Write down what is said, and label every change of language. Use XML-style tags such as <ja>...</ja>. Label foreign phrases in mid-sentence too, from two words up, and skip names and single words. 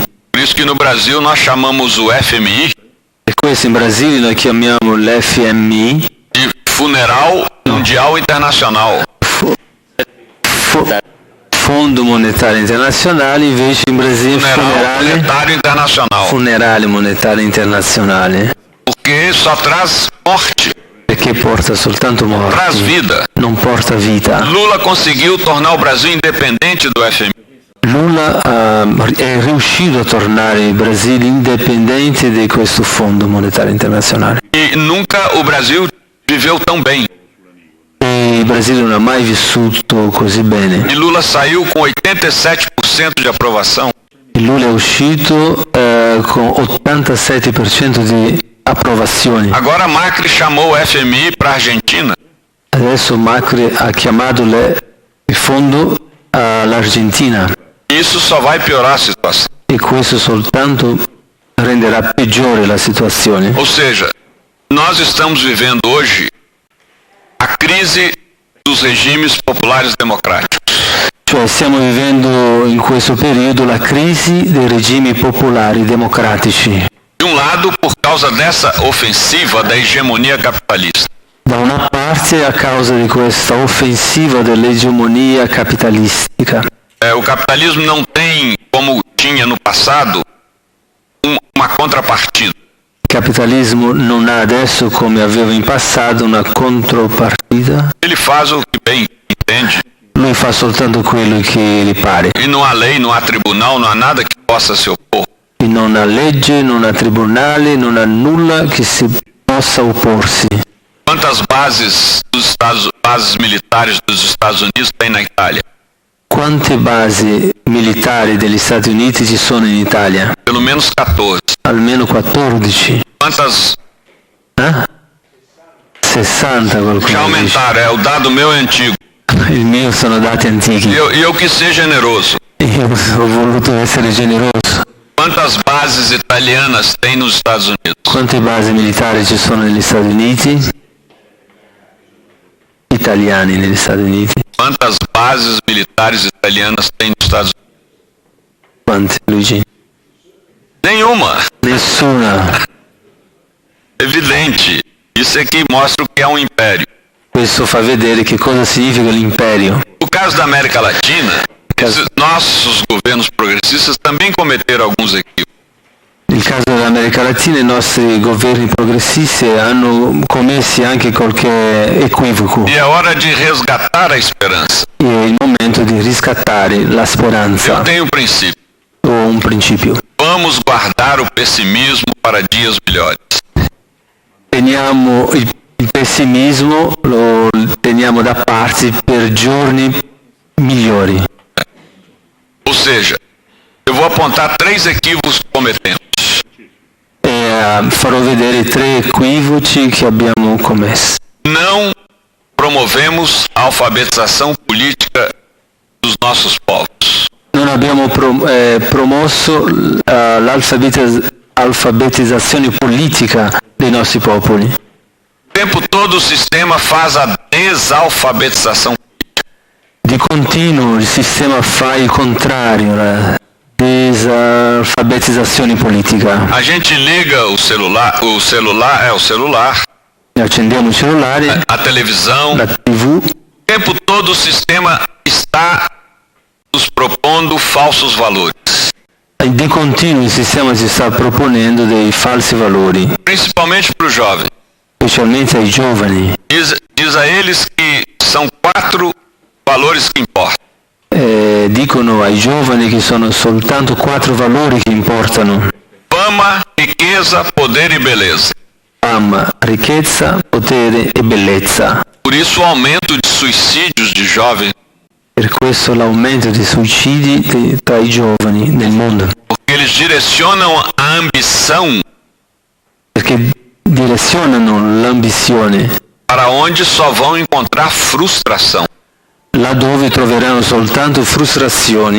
<pt>Por isso que no Brasil nós chamamos o FMI</pt> <it>Per questo in Brasile noi chiamiamo l'FMI</it> <pt>de Funeral Mundial Internacional.</pt> <it>Fondo Monetario Internazionale, invece in Brasile</it> <pt>Funeral Monetário Internacional.</pt> <it>Funerale Monetario Internazionale,</it> <pt>Porque só traz morte.</pt> <it>perché porta soltanto</it> <pt>Traz morte, vida.</pt> <it>non porta vita.</it> <pt>Lula conseguiu tornar o Brasil independente do FMI.</pt> <it>Lula è riuscito a tornare il Brasile indipendente di questo Fondo Monetario Internazionale.</it> <pt>E nunca o Brasil viveu tão bem.</pt> <it>E il Brasile non ha mai vissuto così bene.</it> <pt>E Lula saiu com 87% de aprovação.</pt> <it>E Lula è uscito con 87% di approvazioni.</it> <pt>Agora Macri chamou o FMI para a Argentina.</pt> <it>Adesso Macri ha chiamato il fondo all'Argentina.</it> <pt>Isso só vai piorar a situação.</pt> <it>E questo soltanto renderà peggiore la situazione.</it> <pt>Ou seja, nós estamos vivendo hoje a crise dos regimes populares democráticos.</pt> <it>Cioè stiamo vivendo in questo periodo la crisi dei regimi popolari democratici.</it> <pt>De um lado, por causa dessa ofensiva da hegemonia capitalista.</pt> <it>Da una parte a causa di questa offensiva dell'egemonia capitalistica.</it> <pt>O capitalismo não tem, como tinha no passado, uma contrapartida.</pt> <it>Il capitalismo non ha adesso, come aveva in passato, una contropartita.</it> <pt>Ele faz o que bem entende.</pt> <it>Lui fa soltanto quello che gli pare.</it> <pt>E não há lei, não há tribunal, não há nada que possa se opor.</pt> <it>E non ha legge, non ha tribunale, non ha nulla che si possa opporsi.</it> <pt>Quantas bases militares dos Estados Unidos tem na Itália?</pt> <it>Quante basi militari degli Stati Uniti ci sono in Italia?</it> <pt>Pelo menos 14.</pt> <it>Almeno 14.</it> <pt>Quantas?</pt> <it>60 qualcosa.</it> <pt>Já aumentaram, o dado meu é antigo.</pt> <it>Il mio sono dati antichi.</it> <pt>E eu quis ser generoso.</pt> <it>Io ho voluto essere generoso.</it> <pt>Quantas bases italianas tem nos Estados Unidos?</pt> <it>Quante basi militari ci sono negli Stati Uniti? Italiani negli Stati Uniti.</it> <pt>Quantas bases militares italianas tem nos Estados Unidos?</pt> <it>Quante, Luigi?</it> <pt>Nenhuma.</pt> <it>Nessuna.</it> <pt>Evidente. Isso aqui mostra o que é um império.</pt> <it>Questo fa vedere che cosa significa l'imperio.</it> <pt>No caso da América Latina, nossos governos progressistas também cometeram alguns equívocos.</pt> <it>Nel caso dell'America Latina i nostri governi progressisti hanno commesso anche qualche equivoco.</it> <pt>E é hora de resgatar a esperança.</pt> <it>E è il momento di riscattare la speranza.</it> <pt>Eu tenho um princípio.</pt> <it>O un principio.</it> <pt>Vamos guardar o pessimismo para dias melhores.</pt> <it>Teniamo il pessimismo, lo teniamo da parte per giorni migliori.</it> <pt>Ou seja, eu vou apontar 3 equívocos que cometemos.</pt> <it>Farò vedere 3 equivoci che abbiamo commesso.</it> <pt>Não promovemos a alfabetização política dos nossos povos.</pt> <it>Non abbiamo promosso l'alfabetizzazione politica dei nostri popoli.</it> <pt>O tempo todo o sistema faz a desalfabetização política.</pt> <it>Di continuo il sistema fa il contrario, la desalfabetizzazione politica.</it> <pt>A gente liga o celular.</pt> <it>Accendiamo il cellulare,</it> <pt>A televisão.</pt> <it>la TV.</it> <pt>O tempo todo o sistema está nos propondo falsos valores.</pt> <it>Di continuo il sistema ci sta proponendo dei falsi valori,</it> <pt>Principalmente para o jovem.</pt> <it>specialmente ai giovani.</it> <pt>Diz a eles que são 4 valores que importam.</pt> <it>Dicono ai giovani che sono soltanto 4 valori che importano:</it> <pt>Fama, riqueza, poder e beleza.</pt> <it>fama, ricchezza, potere e bellezza.</it> <pt>Por isso o aumento de suicídios de jovens,</pt> <it>Per questo l'aumento di suicidi tra i giovani nel mondo,</it> <pt>porque eles direcionam a ambição</pt> <it>perché direzionano l'ambizione</it> <pt>para onde só vão encontrar frustração.</pt> <it>laddove troveranno soltanto frustrazioni.</it>